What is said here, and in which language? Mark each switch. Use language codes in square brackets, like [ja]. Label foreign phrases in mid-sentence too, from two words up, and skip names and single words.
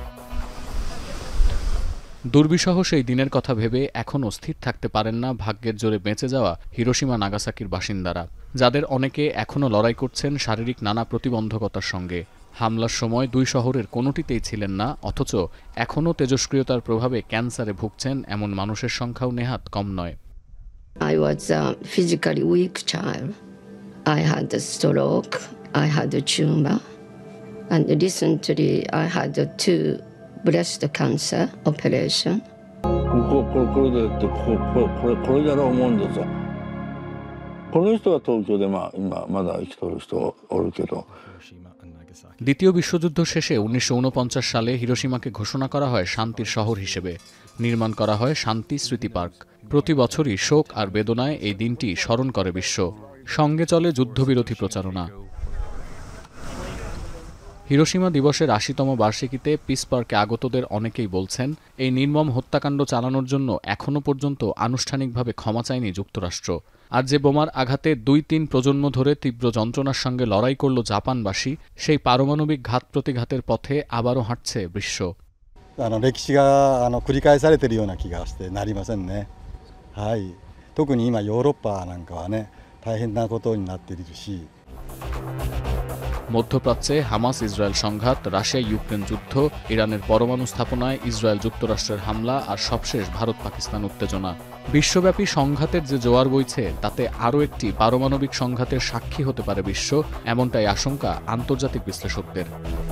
[bn] দুর্বিষহ সেই দিনের কথা ভেবে এখনও স্থির থাকতে পারেন না ভাগ্যের জোরে বেঁচে যাওয়া হিরোশিমা নাগাসাকির বাসিন্দারা, যাদের অনেকে এখনও লড়াই করছেন শারীরিক নানা প্রতিবন্ধকতার সঙ্গে। হামলার সময় দুই শহরের কোনোটিতেই ছিলেন না, অথচ এখনও তেজস্ক্রিয়তার প্রভাবে ক্যান্সারে ভুগছেন এমন মানুষের সংখ্যাও নেহাত কম নয়। [en] I was a physically weak child. I had a stroke, I had a tumor, and recently I had 2 breast cancer operation. [ja] これだろう思うんですよ。この人は東京で今まだ生きとる人おるけど。 [bn] দ্বিতীয় বিশ্বযুদ্ধ শেষে 1949 সালে হিরোশিমাকে ঘোষণা করা হয় শান্তির শহর হিসেবে। নির্মাণ করা হয় শান্তি স্মৃতি পার্ক। প্রতি বছরই শোক আর বেদনায় এই দিনটি স্মরণ করে বিশ্ব। সঙ্গে চলে যুদ্ধবিরোধী প্রচারণা। হিরোশিমা দিবসের 80তম বার্ষিকীতে পিস পার্কে আগতদের অনেকেই বলছেন, এই নির্মম হত্যাকাণ্ড চালানোর জন্য এখনও পর্যন্ত আনুষ্ঠানিকভাবে ক্ষমা চায়নি যুক্তরাষ্ট্র। আর যে বোমার আঘাতে 2-3 প্রজন্ম ধরে তীব্র যন্ত্রণার সঙ্গে লড়াই করল জাপানবাসী, সেই পারমাণবিক ঘাত প্রতিঘাতের পথে আবারও হাঁটছে বিশ্ব। [ja] 歴史が繰り返されているような気がしてなりませんね。はい。特に今ヨーロッパなんかはね、大変なことになっているし。 [bn] মধ্যপ্রাচ্যে হামাস ইসরায়েল সংঘাত, রাশিয়া ইউক্রেন যুদ্ধ, ইরানের পরমাণু স্থাপনায় ইসরায়েল যুক্তরাষ্ট্রের হামলা আর সবশেষ ভারত পাকিস্তান উত্তেজনা। বিশ্বব্যাপী সংঘাতের যে জোয়ার বইছে, তাতে আরও একটি পারমাণবিক সংঘাতের সাক্ষী হতে পারে বিশ্ব, এমনটাই আশঙ্কা আন্তর্জাতিক বিশ্লেষকদের।